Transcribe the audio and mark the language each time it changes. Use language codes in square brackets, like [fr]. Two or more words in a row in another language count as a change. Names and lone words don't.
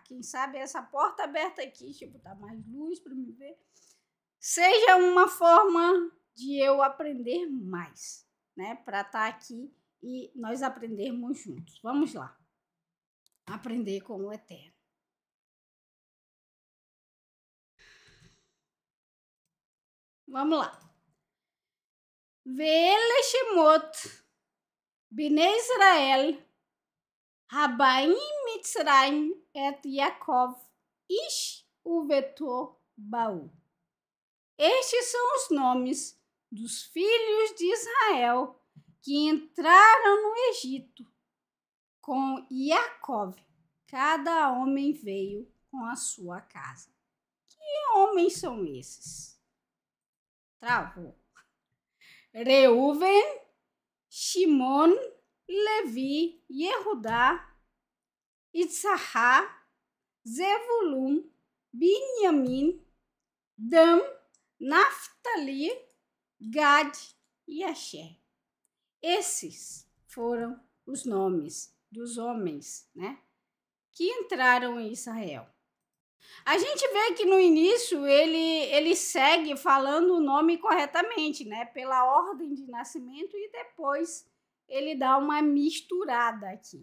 [pt] Quem sabe essa porta aberta aqui, deixa eu botar mais luz para me ver, seja uma forma de eu aprender mais, né? Para estar aqui e nós aprendermos juntos. Vamos lá. Aprender com o Eterno. Vamos lá. [he] ואלה שמות בני ישראל הבאים מצרימה את יעקב איש וביתו באו. [pt] Estes são os nomes dos filhos de Israel que entraram no Egito com Yaakov. Cada homem veio com a sua casa. Que homens são esses? Travou. Reuven, Shimon, Levi, Yehudá, Issachar, Zevulun, Binyamin, Dan, Naftali, Gad e Asher. Esses foram os nomes dos homens, né, que entraram em Israel. A gente vê que no início ele segue falando o nome corretamente, né, pela ordem de nascimento, e depois ele dá uma misturada aqui.